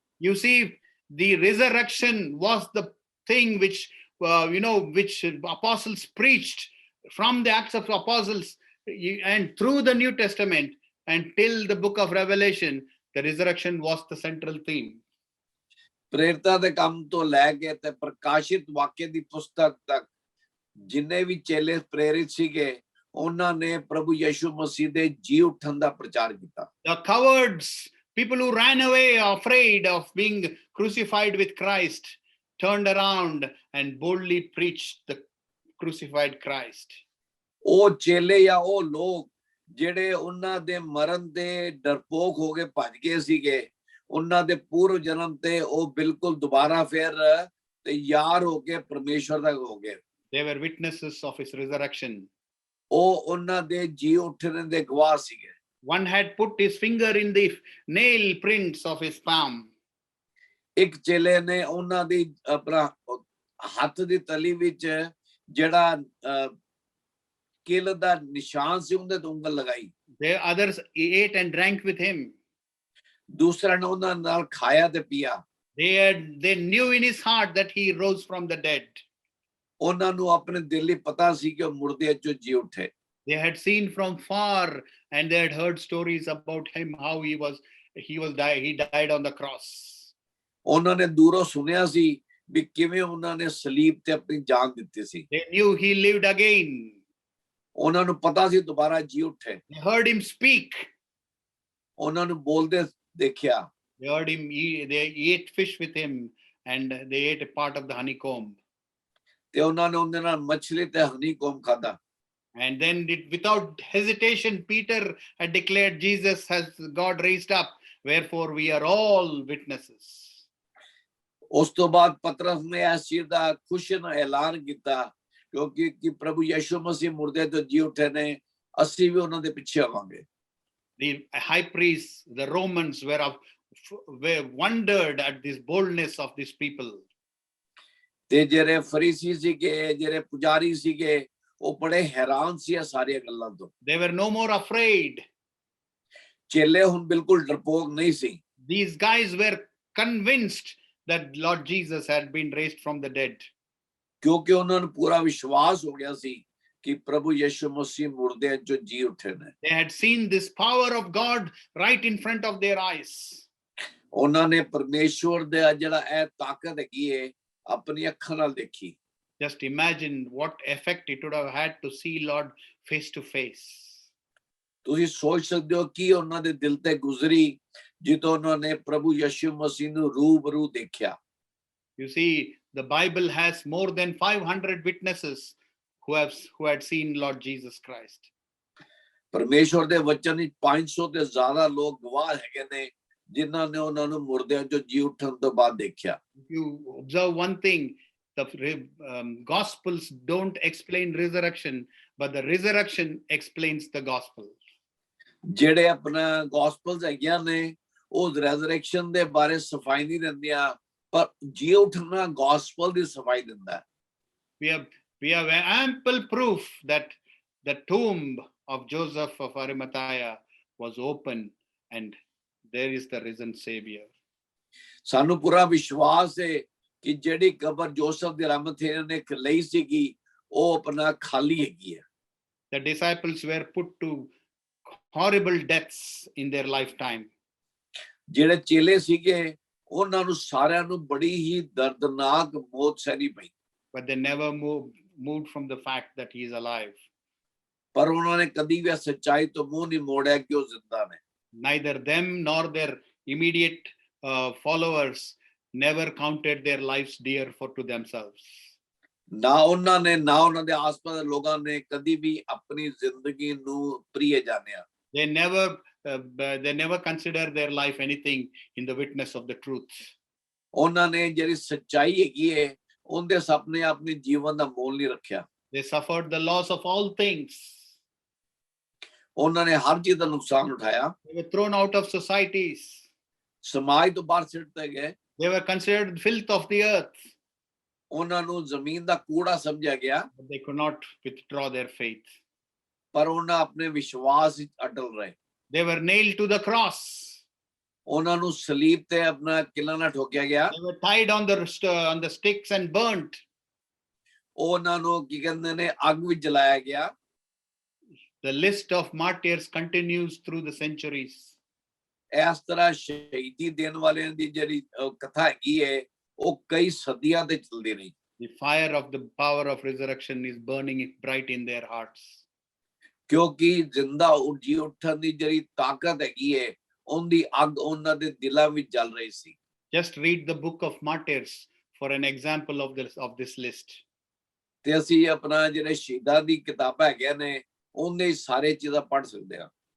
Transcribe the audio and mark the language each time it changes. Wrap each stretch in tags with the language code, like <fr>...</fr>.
<en>You see, the resurrection was the thing which which apostles preached from the Acts of Apostles and through the New Testament until the book of Revelation. The resurrection was the central theme.</en> <pa>ਪ੍ਰੇਰਿਤਾਂ ਦੇ ਕੰਮ ਤੋਂ ਲੈ ਕੇ ਤੇ ਪ੍ਰਕਾਸ਼ਿਤ ਵਾਕਿਆ ਦੀ ਪੁਸਤਕ ਤੱਕ ਜਿੰਨੇ ਵੀ ਚੇਲੇ ਪ੍ਰੇਰਿਤ ਸੀਗੇ ਉਹਨਾਂ ਨੇ ਪ੍ਰਭੂ ਯਿਸੂ ਮਸੀਹ ਦੇ ਜੀ ਉੱਠਣ ਦਾ ਪ੍ਰਚਾਰ ਕੀਤਾ।</pa> <en>The cowards, people who ran away afraid of being crucified with Christ, turned around and boldly preached the crucified Christ.</en> <pa>ਉਹ ਚੇਲੇ ਜਾਂ ਉਹ ਲੋਕ ਜਿਹੜੇ ਉਹਨਾਂ ਦੇ ਮਰਨ ਦੇ ਡਰਪੋਕ ਹੋ ਕੇ ਭੱਜ ਗਏ ਸੀਗੇ, ਉਹਨਾਂ ਦੇ ਪੂਰਵ ਜਨਮ ਤੇ ਉਹ ਬਿਲਕੁਲ ਦੁਬਾਰਾ ਫਿਰ ਤਿਆਰ ਹੋ ਕੇ ਪਰਮੇਸ਼ਵਰ ਦਾ ਹੋ ਗਏ।</pa> <en>They were witnesses of his resurrection.</en> <pa>ਉਹ ਉਹਨਾਂ ਦੇ ਜੀ ਉੱਠਣ ਦੇ ਗਵਾਹ ਸੀਗੇ।</pa> <en>One had put his finger in the nail prints of his palm.</en> <pa>ਇੱਕ ਚੇਲੇ ਨੇ ਉਹਨਾਂ ਦੀ ਆਪਣਾ ਹੱਥ ਦੀ ਤਲੀ ਵਿੱਚ ਜਿਹੜਾ ਕਿਲ ਦਾ ਨਿਸ਼ਾਨ ਸੀ ਉਹਦੇ ਤੇ ਉਂਗਲ ਲਗਾਈ।</pa> <en>The others ate and drank with him.</en> <pa>ਦੂਸਰਾ ਨੇ ਉਹਨਾਂ ਨਾਲ ਖਾਇਆ ਤੇ ਪੀਆ।</pa> <en>They knew in his heart that he rose from the dead.</en> <pa>ਉਹਨਾਂ ਨੂੰ ਆਪਣੇ ਦਿਲ ਲਈ ਪਤਾ ਸੀ ਕਿ ਉਹ ਮੁਰਦਿਆਂ ਚੋਂ ਜੀ ਉੱਠੇ।</pa> <en>They had seen from far and they had heard stories about him, how he died on the cross.</en> <pa>ਉਹਨਾਂ ਨੇ ਦੂਰੋਂ ਸੁਣਿਆ ਸੀ ਵੀ ਕਿਵੇਂ ਉਹਨਾਂ ਨੇ ਸਲੀਬ ਤੇ ਆਪਣੀ ਜਾਨ ਦਿੱਤੀ ਸੀ।</pa> <en>They knew he lived again.</en> <pa>ਉਹਨਾਂ ਨੂੰ ਪਤਾ ਸੀ ਦੁਬਾਰਾ ਜੀ ਉੱਠੇ।</pa> <en>They heard him speak.</en> <pa>ਉਹਨਾਂ ਨੂੰ ਬੋਲਦੇ ਦੇਖਿਆ।</pa> <en>They heard him they ate fish with him and they ate a part of the honeycomb.</en> <pa>ਤੇ ਉਹਨਾਂ ਨੇ ਉਹਦੇ ਨਾਲ ਮੱਛਲੀ ਤੇ ਹਨੀਕੋਮ ਖਾਧਾ।</pa> <en>And then without hesitation, Peter had declared, Jesus has God raised up, wherefore we are all witnesses.</en> <pa>ਉਸ ਤੋਂ ਬਾਅਦ ਪਤਰਸ ਨੇ ਇਸ ਚੀਜ਼ ਦਾ ਖੁਸ਼ਨ ਐਲਾਨ ਕੀਤਾ ਕਿਉਂਕਿ ਕਿ ਪ੍ਰਭੂ ਯਿਸੂ ਮਸੀਹ ਮੁਰਦੇ ਤੋਂ ਜੀ ਉੱਠੇ ਨੇ, ਅਸੀਂ ਵੀ ਉਹਨਾਂ ਦੇ ਪਿੱਛੇ ਆਵਾਂਗੇ।</pa> <en>The high priests, the Romans were wondered at this boldness of these people.</en> <pa>ਤੇ ਜਿਹੜੇ ਫਰੀਸੀ ਸੀਗੇ, ਜਿਹੜੇ ਪੁਜਾਰੀ ਸੀਗੇ, ਉਹ ਬੜੇ ਹੈਰਾਨ ਸੀ ਇਹ ਸਾਰੀਆਂ ਗੱਲਾਂ ਤੋਂ।</pa> <en>They were no more afraid.</en> <pa>ਚੇਲੇ ਹੁਣ ਬਿਲਕੁਲ ਡਰਪੋਕ ਨਹੀਂ ਸੀ।</pa> <en>These guys were convinced that Lord Jesus had been raised from the dead.</en> <pa>ਕਿਉਂਕਿ ਉਹਨਾਂ ਨੂੰ ਪੂਰਾ ਵਿਸ਼ਵਾਸ ਹੋ ਗਿਆ ਸੀ ਕਿ ਪ੍ਰਭੂ ਯਿਸੂ ਮਸੀਹ ਮੁਰਦਿਆਂ ਚੋਂ ਜੀ ਉੱਠੇ ਨੇ।</pa> <en>They had seen this power of God right in front of their eyes.</en> <pa>ਉਹਨਾਂ ਨੇ ਪਰਮੇਸ਼ਵਰ ਦਾ ਜਿਹੜਾ ਇਹ ਤਾਕਤ ਹੈਗੀ ਹੈ ਆਪਣੀ ਅੱਖਾਂ ਨਾਲ ਦੇਖੀ।</pa> <en>Just imagine what effect it would have had to see Lord face to face.</en> <pa>ਤੁਸੀਂ ਸੋਚ ਸਕਦੇ ਹੋ ਕਿ ਉਹਨਾਂ ਦੇ ਦਿਲ ਤੇ ਗੁਜ਼ਰੀ ਜਦੋਂ ਉਹਨਾਂ ਨੇ ਪ੍ਰਭੂ ਯਿਸੂ ਮਸੀਹ ਨੂੰ ਰੂਬਰੂ ਦੇਖਿਆ।</pa> <en>You see, the Bible has more than 500 witnesses who had seen Lord Jesus Christ.</en> <pa>ਪਰਮੇਸ਼ਵਰ ਦੇ ਵਚਨ ਵਿੱਚ 500 ਤੋਂ ਜ਼ਿਆਦਾ ਲੋਕ ਗਵਾਹ ਹੈਗੇ ਨੇ ਜਿਨ੍ਹਾਂ ਨੇ ਉਹਨਾਂ ਨੂੰ ਮੁਰਦਿਆਂ ਚੋਂ ਜੀ ਉੱਠਣ ਤੋਂ ਬਾਅਦ ਦੇਖਿਆ।</pa> <en>If you observe one thing, the Gospels don't explain resurrection, but the resurrection explains the gospel.</en> <pa>ਜਿਹੜੇ ਆਪਣਾ ਗੋਸਪਲਸ ਹੈਗੀਆਂ ਨੇ ਉਹ ਰੈਜ਼ਰੈਕਸ਼ਨ ਦੇ ਬਾਰੇ ਸਫਾਈ ਨਹੀਂ ਦਿੰਦੀਆਂ, ਪਰ ਜੀ ਉੱਠਣਾ ਗੋਸਪਲ ਦੀ ਸਫਾਈ ਦਿੰਦਾ ਹੈ।</pa> <en>We have ample proof that the tomb of Joseph of Arimathea was open and there is the risen Savior.</en> <pa>ਸਾਨੂੰ ਪੂਰਾ ਵਿਸ਼ਵਾਸ ਹੈ ਕਿ ਜਿਹੜੀ ਕਬਰ ਜੋਸਫ ਦੇ ਅਰਿਮਥਿਆ ਨੇ ਲਈ ਸੀਗੀ ਉਹ ਆਪਣਾ ਖਾਲੀ ਹੈਗੀ ਹੈ।</pa> <en>The disciples were put to horrible deaths in their lifetime.</en> <pa>ਜਿਹੜੇ ਚੇਲੇ ਸੀਗੇ ਉਹਨਾਂ ਨੂੰ ਸਾਰਿਆਂ ਨੂੰ ਬੜੀ ਹੀ ਦਰਦਨਾਕ ਮੌਤ ਸਹਿਣੀ ਪਈ।</pa> <en>But they never moved from the fact that he is alive.</en> <pa>ਪਰ ਉਹਨਾਂ ਨੇ ਕਦੀ ਵੀ ਸੱਚਾਈ ਤੋਂ ਮੂੰਹ ਨਹੀਂ ਮੋੜਿਆ ਕਿ ਉਹ ਜ਼ਿੰਦਾ ਨੇ।</pa> <en>Neither them nor their immediate followers never counted their lives dear to themselves.</en> <pa>ਨਾ ਉਹਨਾਂ ਨੇ ਨਾ ਉਹਨਾਂ ਦੇ ਆਸ-ਪਾਸ ਦੇ ਲੋਕਾਂ ਨੇ ਕਦੀ ਵੀ ਆਪਣੀ ਜ਼ਿੰਦਗੀ ਨੂੰ ਪ੍ਰਿਯ ਜਾਣਿਆ।</pa> <en>They never considered their life anything in the witness of the truth.</en> <pa>ਉਹਨਾਂ ਨੇ ਜਿਹੜੀ ਸੱਚਾਈ ਹੈਗੀ ਹੈ ਉਹਦੇ ਸਾਹਮਣੇ ਆਪਣੇ ਜੀਵਨ ਦਾ ਮੋਲ ਨਹੀਂ ਰੱਖਿਆ।</pa> <en>They suffered the loss of all things.</en> <pa>ਉਹਨਾਂ ਨੇ ਹਰ ਚੀਜ਼ ਦਾ ਨੁਕਸਾਨ ਉਠਾਇਆ।</pa> <en>They were thrown out of societies.</en> <pa>ਸਮਾਜ ਤੋਂ ਬਾਹਰ ਸਿੱਟੇ ਗਏ।</pa> <en>They were considered filth of the earth.</en> <pa>ਉਹਨਾਂ ਨੂੰ ਜ਼ਮੀਨ ਦਾ ਕੂੜਾ ਸਮਝਿਆ ਗਿਆ।</pa> <en>But they could not withdraw their faith.</en> <pa>ਪਰ ਉਹਨਾਂ ਆਪਣੇ ਵਿਸ਼ਵਾਸ ਵਿੱਚ ਅਟਲ ਰਹੇ।</pa> <en>They were nailed to the cross.</en> <pa>ਉਹਨਾਂ ਨੂੰ ਸਲੀਬ ਤੇ ਆਪਣਾ ਕਿਲਾ ਨਾਲ ਠੋਕਿਆ ਗਿਆ।</pa> <en>They were tied on the sticks and burnt.</en> <pa>ਉਹਨਾਂ ਨੂੰ ਕੀ ਕਹਿੰਦੇ ਨੇ ਅੱਗ ਵਿੱਚ ਜਲਾਇਆ ਗਿਆ।</pa> <en>The list of martyrs continues through the centuries.</en> <pa>ਇਸ ਤਰ੍ਹਾਂ ਸ਼ਹੀਦੀ ਦੇਣ ਵਾਲਿਆਂ ਦੀ ਜਿਹੜੀ ਕਥਾ ਹੈਗੀ ਹੈ ਉਹ ਕਈ ਸਦੀਆਂ ਤੇ ਚੱਲਦੀ ਰਹੀ।</pa> <en>The fire of the power of resurrection is burning bright in their hearts.</en> <pa>ਕਿਉਂਕਿ ਜ਼ਿੰਦਾ ਜੀ ਉੱਠਣ ਦੀ ਜਿਹੜੀ ਤਾਕਤ ਹੈਗੀ ਹੈ ਉਹਦੀ ਅੱਗ ਉਹਨਾਂ ਦੇ ਦਿਲਾਂ ਵਿੱਚ ਜਲ ਰਹੀ ਸੀ।</pa> <en>Just read the book of martyrs for an example of this list.</en> <pa>ਤੇ ਅਸੀਂ ਆਪਣਾ ਜਿਹੜੇ ਸ਼ਹੀਦਾਂ ਦੀ ਕਿਤਾਬਾਂ ਹੈਗੀਆਂ ਨੇ ਉਹਦੇ ਸਾਰੇ ਚੀਜ਼ਾਂ ਪੜ੍ਹ ਸਕਦੇ ਹਾਂ।</pa>